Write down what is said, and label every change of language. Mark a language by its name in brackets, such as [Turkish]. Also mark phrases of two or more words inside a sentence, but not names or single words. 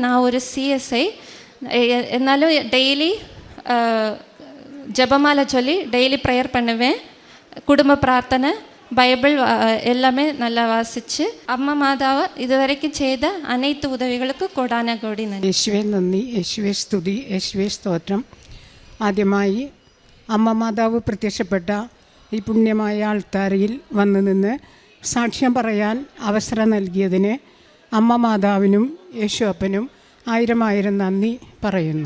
[Tamil] நான் ஒரு சிஎஸ்ஐ, என்னாலும் டெய்லி ஜெபமாலை சொல்லி [English] daily prayer [Tamil] பண்ணுவேன். குடும்ப பிரார்த்தனை, பைபிள் எல்லாமே நல்லா வாசித்து அம்மா மாதாவை இதுவரைக்கும் செய்த அனைத்து உதவிகளுக்கு கொடான கோடி நன்றி. [Malayalam] യേശുവേ നന്ദി, യേശുവേ സ്തുതി, യേശുവേ സ്തോത്രം. ആദ്യമായി അമ്മ മാതാവ് പ്രത്യക്ഷപ്പെട്ട ഈ പുണ്യമായ ആൾത്താരയിൽ വന്നു നിന്ന് സാക്ഷ്യം പറയാൻ അവസരം നൽകിയതിന് അമ്മ മാതാവിനും യേശുവപ്പനും 1000 നന്ദി പറയുന്നു.